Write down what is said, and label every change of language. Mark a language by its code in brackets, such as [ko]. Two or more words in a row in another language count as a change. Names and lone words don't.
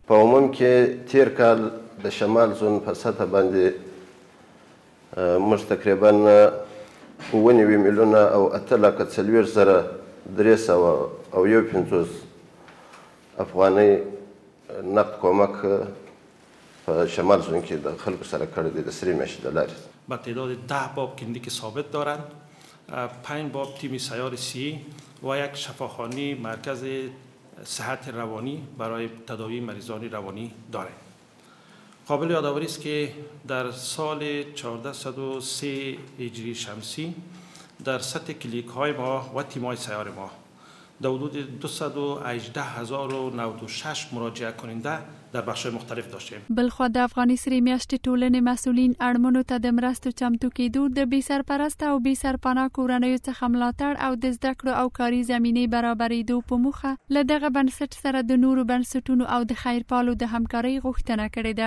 [ps] په عموم کې تیر کال د شمال زون په سطح باندې موږ تقریبا 9 میلیونه او 8,4,351 افغانۍ نقد کومک په شمال زون کې د خلکو سره کړی دی د سرې میاشتې له لارې. [fa] با تعداد 10 باب کلینیک ثابت دارند، 5 باب تیم سیار سی و یک شفاخانه مرکز صحت روانی برای تداوی مریضان روانی دارند. قابل یادآوری است که در سال 1403 هجری شمسی در سطح کلیک های ما و تیم های سیار ما در حدود 218,096 مراجعه کننده در بخش مختلف داشتیم. [ps] بلخوا د افغاني سرې میاشتې ټولنې مسؤلین اړمنو ته د مرستو چمتو کېدو، د بې سرپرسته او بې سرپناه کورنیو څخه ملاتړ او د زده کړو او کاري زمینې برابرېدو په موخه له دغه بنسټ سره د نورو بنسټونو او د خیرپالو د همکارۍ غوښتنه کړې ده.